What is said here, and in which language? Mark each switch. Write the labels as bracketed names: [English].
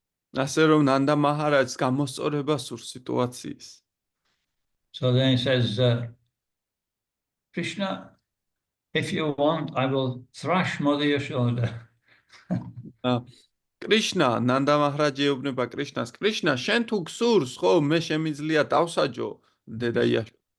[Georgian] ასე რომ ნანდა მაჰარაჯს გამოსწორება სურს სიტუაციის. [English] So then he says, Krishna, if you want, I will thrash Mother Yashoda. [Georgian] კრიშნა, ნანდა მაჰარაჯი ეუბნება კრიშნას, კრიშნა, შენ თუ გსურს, ხო, მე შემიძლია დავსაჯო დედა იაშო.